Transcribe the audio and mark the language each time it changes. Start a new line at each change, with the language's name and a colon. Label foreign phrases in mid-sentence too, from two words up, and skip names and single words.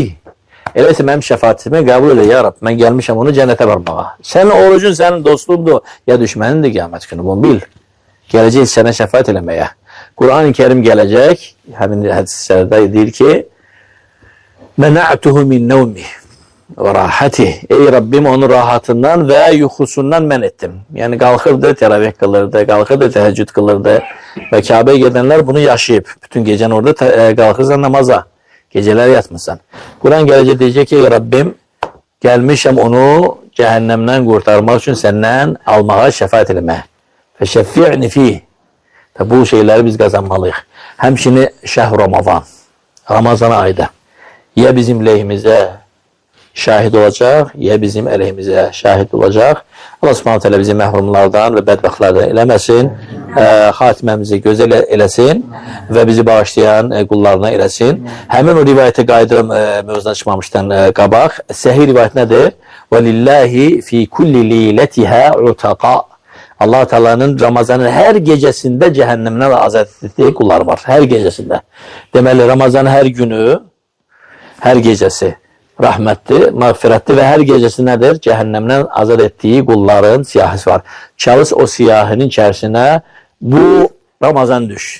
Azerbaijani: Eləsə mənim şəfaatimi qəbul elə, ya Rab, mən gəlmişəm onu cənnətə varmağa. Sənin orucun sənin dostluğundur, ya düşmənindir qiyamət günü, bunu bil. Gələcək sənə şəfaat eləməyə. Quran-ı Kərim gələcək, həmin hədislərdə deyir ki,
Arabic: منعته من نومه وراحته.
Turkish: Ey Rabbim onun rahatından ve yuhusundan men ettim. Yani kalkırdı, teravih kılırdı, kalkırdı, teheccüd kılırdı. Ve Kabe'ye gidenler bunu yaşayıp, bütün gecen orada kalkırsan namaza, geceler yatmışsan. Kur'an gelecek diyecek ki Rabbim gelmişim onu cehennemden kurtarmak için senden almaya şefaat etmeye.
Arabic: فشفعني فيه.
Turkish: Bu şeyleri biz kazanmalıyız. Hem şimdi şehr Ramazan, Ramazan ayda ya bizim lehimize şahit olacak, ya bizim aleyhimize şahit olacak.
Azerbaijani: Allah
Arabic: سبحانه تعالى
Azerbaijani: bizi məhrumlardan ve bədbəxtlərdən eləməsin, xatimemizi gözəl eləsin ve bizi bağışlayan qullarına eləsin. Həmin o rivayətə qayıdıram, mövzudan çıxmamışdan qabaq. Səhih rivayət nədir?
Arabic: وَلِلَّهِ فِي كُلِّ لِيلَتِهَا عُتَقَى.
Turkish: Allah Teala'nın Ramazan'ın her gecesinde cehennemden azat ettiği kullar var. Her gecesinde.
Azerbaijani: Deməli Ramazan'ın her günü, her gecesi rahmetli, mağfiretli ve her gecesi nedir? Cehennemden azat ettiği kulların siyahisi var. Çalış o siyahının içerisine bu Ramazan düş.